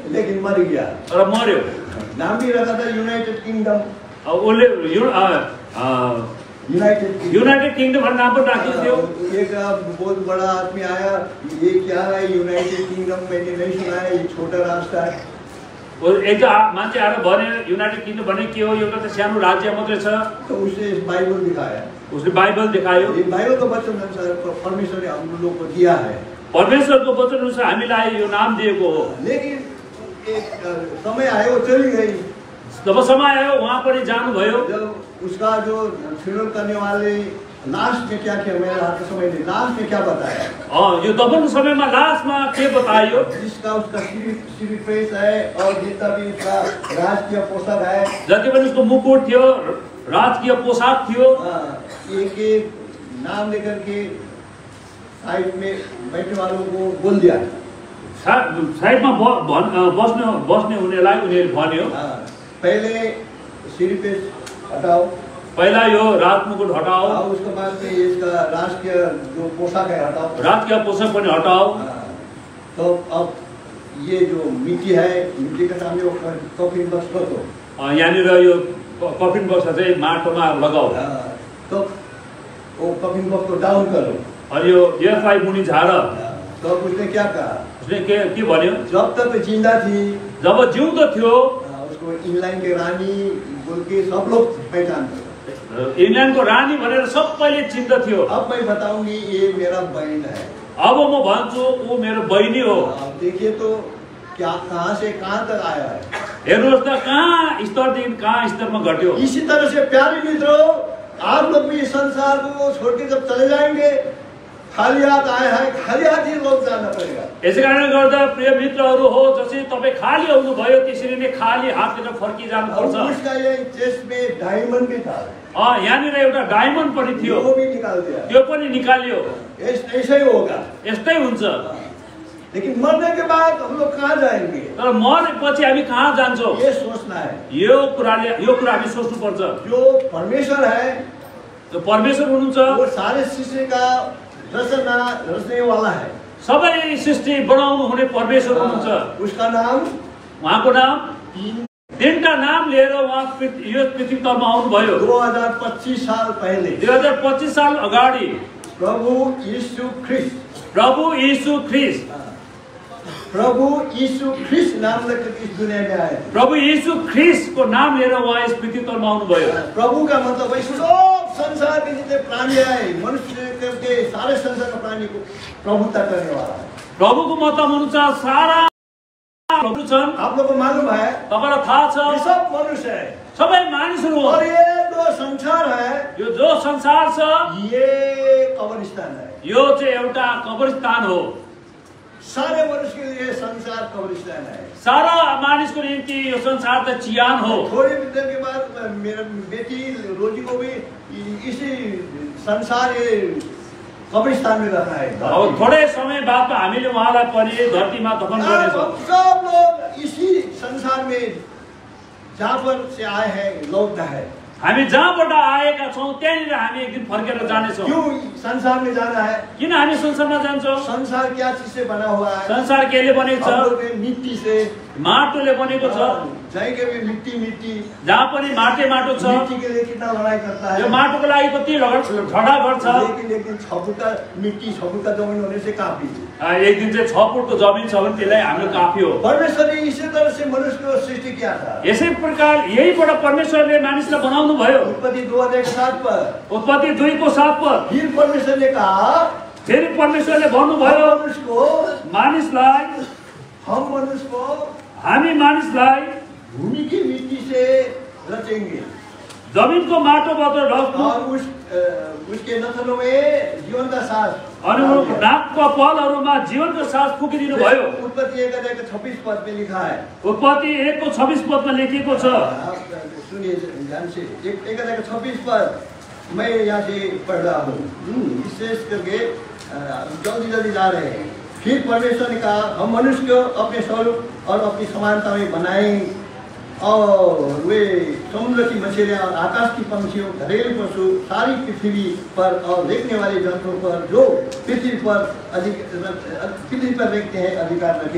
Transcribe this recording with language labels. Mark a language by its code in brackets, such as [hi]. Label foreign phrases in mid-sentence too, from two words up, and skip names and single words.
[hi] लेकिन मर गया [ne] र मर्यो। [hi] नाम भी रखा था यूनाइटेड किंगडम। [ne] उसले यूनाइटेड किंगडम भन्ने नाम पनि राखेको थियो। [hi] एक बहुत बड़ा आदमी आया, ये क्या है यूनाइटेड किंगडम, मैंने नहीं सुना है, ये छोटा राष्ट्र है। [ne] एक मान्छे आएर भने युनाइटेड किंगडम भने के हो, एउटा त सानो राज्य मात्रै छ। [hi] तो उसने बाइबल दिखाया, [ne] उसले बाइबल दिखायो। [hi] ये बाइबल का वचन अनुसार परमेश्वर ने हम लोग को दिया है। [ne] परमेश्वरको वचन अनुसार हामीलाई यो नाम दिएको हो। [hi] लेकिन एक समय आयो, वो चली गई। [ne] जब समय आयो उहाँ पनि जानुभयो। [hi] जब उसका जो फ्यूनरल करने वाले लास्ट में क्या किया, मेरे हाथ में समय नहीं, लास्ट में क्या बताया? [ne] यो दफनको समयमा लास्टमा के बतायो? [hi] जिसका उसका सिरिफेस है और जितना भी उसका राजकीय पोशाक है, [ne] जति पनि उसको मुकुट थियो, राजकीय पोशाक थियो, [hi] एक एक नाम लेकर के साइड में बैठने वालों को बोल दिया। [ne] साइडमा बस्ने हुनेलाई उनीहरूले भन्यो [hi] पहले सिरिफेस हटाओ, [ne] पहिला यो राज मुकुट हटाओ, [hi] उसके बाद में इसका राजकीय जो पोशाक है हटाओ, [ne] राजकीय पोशाक पनि हटाओ। [hi] तो अब ये जो मिट्टी है, मिट्टी के सामने वो [en] coffin box [hi] कर दो। [ne] यहाँनिर यो [en] coffin box [ne] चाहिँ माटोमा लगाओ। [hi] तो वो [en] coffin box [hi] को डाउन करो [ne] अनि यो यसलाई मुनि झार। [hi] तो उसने क्या कहा? [ne] उसले के भन्यो? [hi] जब तक जिंदा थी, [ne] जब जिउँदो थियो, [hi] उसको इंग्लैंड के रानी बोल के सब लोग पहचानते। [ne] इंग्लैंडको रानी भनेर सबैले चिन्दथ्यो। [hi] अब मैं बताऊंगी ये मेरा बहन है। [ne] अब म भन्छु ऊ मेरो बहिनी हो। [hi] देखिए तो क्या कहाँ से कहाँ तक आया है। [ne] हेर्नुहोस् त कहाँ स्तरदेखि कहाँ स्तरमा घट्यो। [hi] इसी तरह से प्यारे मित्रों, आप लोग भी इस संसार को छोड़ के जब चले जाएंगे, खाली हाथ आए हैं, खाली हाथ ही लोग जाना पड़ेगा। [ne] यसै कारणले गर्दा प्रिय मित्रहरू हो, जसरी तपाईँ खाली आउनु भयो त्यसरी नै खाली हात लिएर फर्किजानु पर्छ। [hi] उसका ये चेस्ट में डायमंड भी था। [ne] यहाँनिर एउटा डायमन्ड पनि थियो, [hi] वो भी निकाल दिया, [ne] त्यो पनि निकाल्यो। [hi] ऐसा ही होगा, [ne] यस्तै हुन्छ। [hi] लेकिन मरने के बाद हम लोग कहाँ जाएंगे? [ne] तर मरेपछि हामी कहाँ जान्छौँ [hi] ये सोचना है। [ne] यो कुरा हामी सोच्नु पर्छ। [hi] जो परमेश्वर है, [ne] जो परमेश्वर हुनुहुन्छ, [hi] वो सारे सृष्टि का रचने वाला है। [ne] सबै सृष्टि बनाउनु हुने परमेश्वर हुनुहुन्छ। [hi] उसका नाम, [ne] उहाँको नाम, तीनटा नाम लिएर उहाँ यो पृथ्वी तलमा आउनुभयो। [hi] 2025 साल पहले, [ne] 2025 साल अगाडि [hi] प्रभु यीशु ख्रिस्ट, [ne] प्रभु यीशु ख्रिस्ट, [hi] प्रभु यीशु ख्रिस्ट नाम लेकर इस दुनिया में आए। [ne] प्रभु यीशु ख्रिस्ट को नाम लिएर उहाँ यस पृथ्वी तलमा आउनुभयो। [hi] प्रभु का मतलब है सब संसार के जितने प्राणी है, मनुष्य के सारे संसार का प्राणी को प्रभुता करने वाला है। [ne] प्रभुको मतलब हुनुहुन्छ सारा प्रभु छन्। [hi] आप लोगों को मालूम है, [ne] तपाईलाई थाहा छ, [hi] ये सब मनुष्य है, [ne] सबै मानिसहरू हो। [hi] और ये जो संसार है, [ne] यो जो संसार छ, [hi] ये कब्रिस्तान है। [ne] यो चाहिँ एउटा कब्रिस्तान हो। [hi] सारे मनुष्य के लिए संसार कब्रिस्तान है। [ne] सारा मानिसको निम्ति यो संसार त चियान हो। [hi] थोड़े दिन के बाद मेरा बेटी रोजी को भी इसी संसार ये कब्रिस्तान में रखा है। [ne] अब थोड़े समय बाद हामीले उहाँलाई पनि धरतीमा दफन गर्नेछौँ। [hi] सब लोग इसी संसार में जहाँ पर से आए हैं लौटना है। [ne] हामी जहाँबाट आएका छौँ त्यहाँनिर हामी एक दिन फर्केर जानेछौँ। [hi] क्यों संसार में जाना है? [ne] किन हामी संसारमा जान्छौँ? [hi] संसार क्या चीज से बना हुआ है? [ne] संसार केले बनेको छ? [hi] हम लोग मिट्टी से, [ne] माटोले बनेको छ। [hi] जहाँ के भी मिट्टी [ne] जहाँ पनि माटो छ। [hi] मिट्टी के लिए कितना लड़ाई करता है। [ne] यो माटोको लागि कति झगडा गर्छ। [hi] लेकिन 6 फुट का मिट्टी 6 फुट का जमीन होने से काफी। [ne] एक दिन चाहिँ 6 फुटको जमिन छ भने त्यसलाई हाम्रो काफी हो। [hi] परमेश्वर ने इसी तरह से मनुष्य को सृष्टि किया था। [ne] यसै प्रकार यहीबाट परमेश्वरले मानिसलाई बनाउनु भयो। [hi] उत्पत्ति 2:7 पर। उत्पत्ति 2:7 पर। फिर परमेश्वर ने कहा, [ne] फेरि परमेश्वरले भन्नुभयो [hi] मनुष्य को, [ne] मानिसलाई, [hi] हम मनुष्य को [ne] हामी मानिसलाई [hi] भूमि की मिट्टी से रचेंगे, [ne] जमिनको माटोबाट ढल्छौँ [hi] और उसके नथनों में जीवन का सांस। [ne] अनि नाकका पलहरूमा जीवनको सास फुकिदिनु भयो। [hi] उत्पत्ति 1:26 पद में लिखा है। [ne] उत्पत्ति 1:26 पदमा लेखिएको छ। [hi] सुनिए ध्यान से, 1:26 पद मैं यहाँ से पढ़ रहा हूँ, विशेष करके जल्दी जा रहे हैं। फिर परमेश्वर ने कहा, हम मनुष्य को अपने स्वरूप और अपनी समानता में बनाएं, और वे समुद्र की मछलियाँ और आकाश की पंछियों, घरेलू पशु, सारी पृथ्वी पर और देखने वाले जंतुओं पर जो पृथ्वी पर देखते हैं अधिकार रखे।